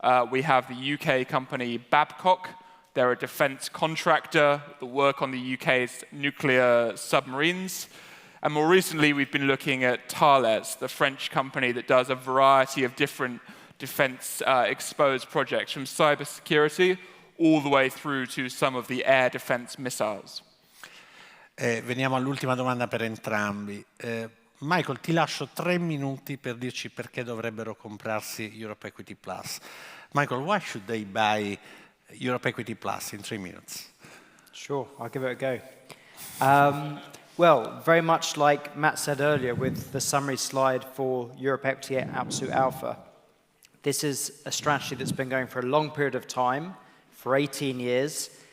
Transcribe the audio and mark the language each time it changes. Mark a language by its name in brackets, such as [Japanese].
[English] We have the UK company Babcock. They're a defense contractor that work on the UK's nuclear submarines. And more recently, we've been looking at Thales, the French company that does a variety of different defense exposed projects, from cybersecurity all the way through to some of the air defense missiles. [Italian] Veniamo all'ultima domanda per entrambi. Michael, ti lascio 3 minuti per dirci perché dovrebbero comprarsi Europe Equity Plus. [English] Michael, why should they buy Europe Equity Plus in 3 minutes? Sure, I'll give it a go. Well, very much like Matt said earlier with the summary slide for Europe Equity Absolute Alpha, this is a strategy that's been going for a long period of time, for 18 years.